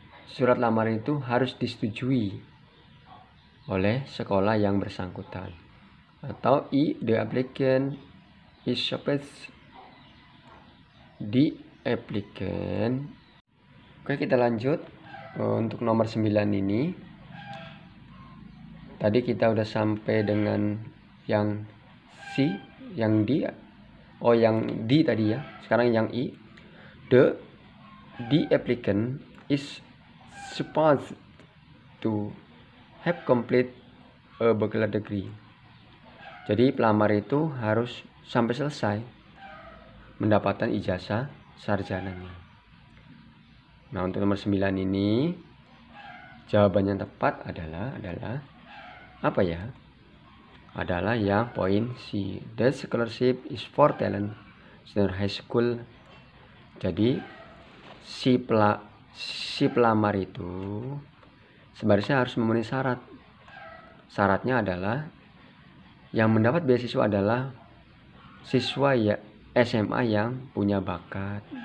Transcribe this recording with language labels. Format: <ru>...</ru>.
<id>Surat lamaran itu harus disetujui oleh sekolah yang bersangkutan. Atau</id> <en>the applicant is supposed the applicant.</en> <id>Oke, kita lanjut untuk nomor 9 ini. Tadi kita udah sampai dengan yang C, yang D. Yang D tadi ya. Sekarang yang I.</id> <en>The applicant is supposed to have complete a bachelor degree.</en> <id>Jadi pelamar itu harus sampai selesai mendapatkan ijazah sarjananya. Nah, untuk nomor 9 ini jawabannya tepat adalah apa ya? Adalah yang poin C.</id> <en>The scholarship is for talent senior high school.</en> <id>Jadi si pelamar itu sebenarnya harus memenuhi syarat. Syaratnya adalah yang mendapat beasiswa adalah siswa ya SMA yang punya bakat.</id>